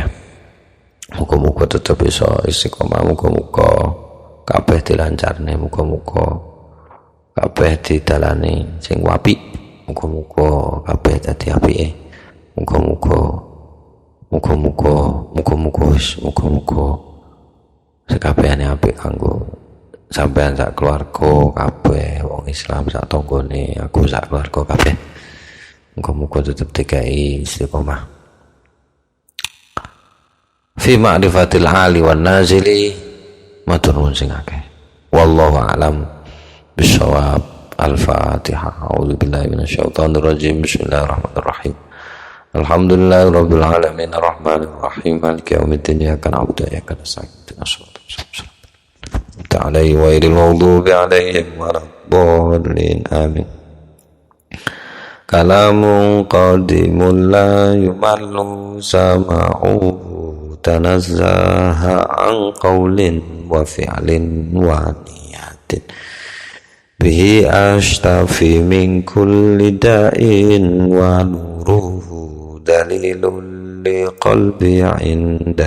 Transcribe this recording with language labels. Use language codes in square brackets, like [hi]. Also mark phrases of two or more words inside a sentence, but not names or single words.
[jv] Muga-muga tetep bisa istiqomah, muga-muga kabeh dilancarne, muga-muga kabeh didalani sing apik, muga-muga kabeh dadi apike, muga-muga sekabehane apik kanggo sampean sak keluarga kabeh, wong Islam sak tanggane, aku sak keluarga kabeh. Muga-muga tetep dikai istiqomah [ar] في معرفة العالي والنازل, [jv] matur nuwun sing akeh. [ar] والله أعلم بالصواب. الفاتحة. أعوذ بالله من الشيطان الرجيم. بسم الله الرحمن الرحيم. الحمد لله رب العالمين الرحمن الرحيم مالك يوم الدين إياك نعبد وإياك نستعين اهدنا الصراط المستقيم تعالى غير المغضوب عليهم ولا الضالين آمين. كلام قديم لا يمل سماعه تنزه عن قول وفعل ونية به أشتفي من كل داء ونوره دليل لقلبي عند